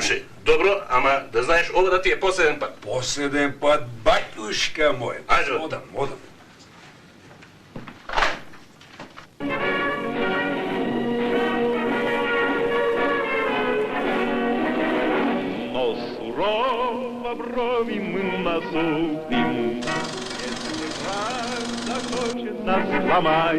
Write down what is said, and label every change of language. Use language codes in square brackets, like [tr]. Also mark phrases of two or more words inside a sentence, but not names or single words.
[mk] Слушај, добро, ама да знаеш ова да ти е последен пат. Последен пат, [ru] батюшка мој. [mk] Ајде, одам. [ru] Сурова брови мы насупим, если враг захочет нас сломать.